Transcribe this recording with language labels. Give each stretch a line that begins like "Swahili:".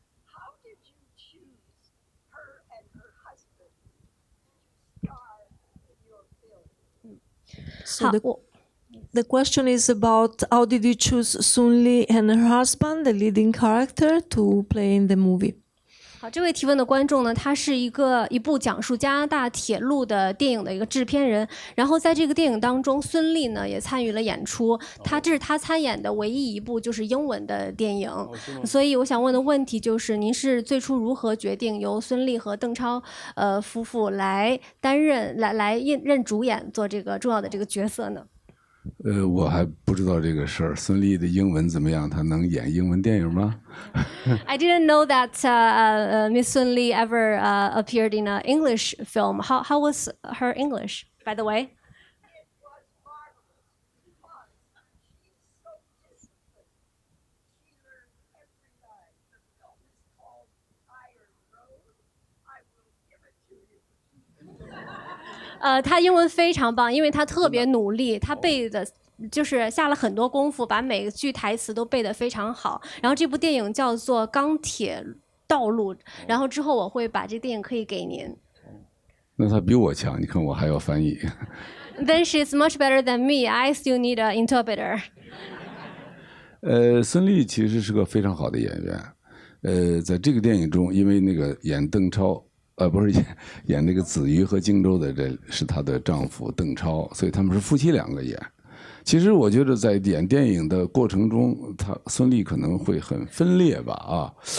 English: How did you choose her and her husband to star in your film? So the question is about how did you choose Sun Li and her husband, the leading character, to play in the movie?
Chinese: 好，这位提问的观众呢，他是一部讲述加拿大铁路的电影的一个制片人。然后在这个电影当中，孙俪呢也参与了演出。这是他参演的唯一一部就是英文的电影。所以我想问的问题就是，您是最初如何决定由孙俪和邓超夫妇来担任任主演做这个重要的这个角色呢？我还不知道这个事儿。孙俪的英文怎么样？她能演英文电影吗？
English: I didn't know that Miss Sun Li ever appeared in an English film. How was her English, by the way? It was marvelous because she's so disciplined. She learned every line. The film is called Iron Road. I will give it to you.
Chinese: 他英文非常棒，因为他特别努力，他背的就是下了很多功夫，把每句台词都背得非常好。然后这部电影叫做《钢铁道路》，然后之后我会把这电影可以给您。那他比我强，你看我还要翻译。
English: Then she's much better than me. I still need an interpreter.
Chinese: 孙俪其实是个非常好的演员。在这个电影中，因为那个演邓超。不是演那个子瑜和荆州的，这是她的丈夫邓超，所以他们是夫妻2个演。其实我觉得在演电影的过程中，孙俪可能会很分裂吧啊。